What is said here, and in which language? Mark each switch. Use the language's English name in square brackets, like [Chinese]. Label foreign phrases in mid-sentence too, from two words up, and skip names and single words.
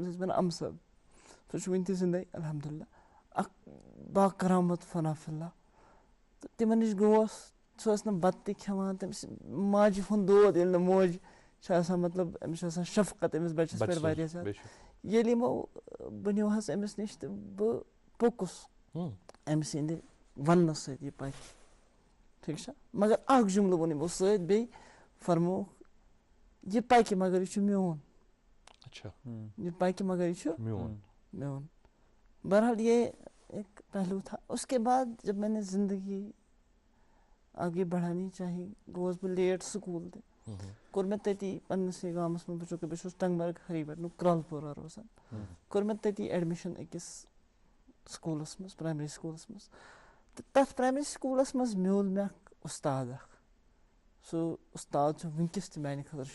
[Kashmiri] تٔمِس ٲسۍ وَنان اَمہٕ صٲب سُہ چھُ وٕنہِ تہِ زِندَے الحمدُاللہ اَکھ باکرامت [Arabic] فناف اللہ [Kashmiri] تہٕ تِمَن نِش گوس سُہ ٲس نہٕ بَتہٕ تہِ کھٮ۪وان تٔمِس ماجہِ ہُنٛد دود ییٚلہِ نہٕ موج چھِ آسان مطلب أمِس چھِ آسان شفقت أمِس بَچَس پٮ۪ٹھ واریاہ زیادٕ ییٚلہِ یِمو بہٕ نیوٗہَس أمِس نِش تہٕ بہٕ پوٚکُس أمۍ سٕنٛدِ وَننہٕ سۭتۍ یہِ پَکہِ ٹھیٖک چھا مگر اَکھ جُملہٕ ووٚن یِمو سۭتۍ بیٚیہِ فرمووُکھ یہِ پَکہِ مگر یہِ چھُ میون یہ پَکہِ مگر یہ چھُ میون [Urdu] بہرحال یہ ایک پہلو تھا اس کے بعد جب میں نے زندگی آگے بڑھانی چاہی [Kashmiri] گوس بہٕ لیٹ سکوٗل تہِ کوٚر مےٚ تٔتی پنٛنِسٕے گامَس منٛز چوٗنٛکہِ بہٕ چھُس ٹنٛگمرگ ہری پٮ۪ٹھ کرٛال پورہ روزان کوٚر مےٚ تٔتی ایڈمِشَن أکِس سکوٗلَس منٛز [English] primary school [Kashmiri] منٛز تہٕ تَتھ [English] primary school [Kashmiri] منٛز میوٗل مےٚ اَکھ اُستاد اَکھ سُہ اُستاد چھُ وٕنۍکٮ۪س تہِ میٛانہِ خٲطرٕ